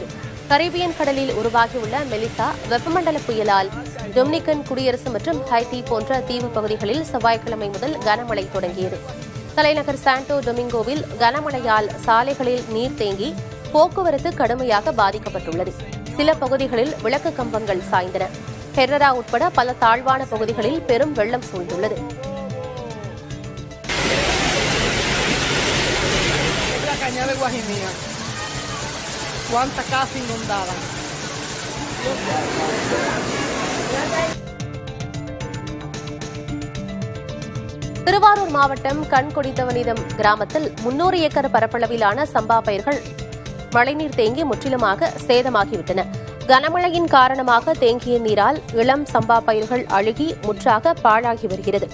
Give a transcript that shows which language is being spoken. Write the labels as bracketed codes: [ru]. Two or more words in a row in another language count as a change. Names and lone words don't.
[ta] கரீபியன் கடலில் உருவாகியுள்ள மெலிசா வெப்பமண்டல புயலால் டொமினிகன் குடியரசு மற்றும் ஹைட்டி போன்ற தீவு பகுதிகளில் செவ்வாய்க்கிழமை முதல் கனமழை தொடங்கியது. தலைநகர் சாண்டோ டொமிங்கோவில் கனமழையால் சாலைகளில் நீர் தேங்கி போக்குவரத்து கடுமையாக பாதிக்கப்பட்டுள்ளது. சில பகுதிகளில் விளக்கு கம்பங்கள் சாய்ந்தன. ஹெர்ரரா உட்பட பல தாழ்வான பகுதிகளில் பெரும் வெள்ளம் சூழ்ந்துள்ளது. [es] De Guajimía. ¿Cuántas casas inundadas? [ta] திருவாரூர் மாவட்டம் கண்கொடித்தவனிதம் கிராமத்தில் 300 ஏக்கர் பரப்பளவிலான சம்பா பயிர்கள் மழைநீர் தேங்கி முற்றிலுமாக சேதமாகிவிட்டன. கனமழையின் காரணமாக தேங்கிய நீரால் இளம் சம்பா பயிர்கள் அழுகி முற்றாக பாழாகி வருகிறது.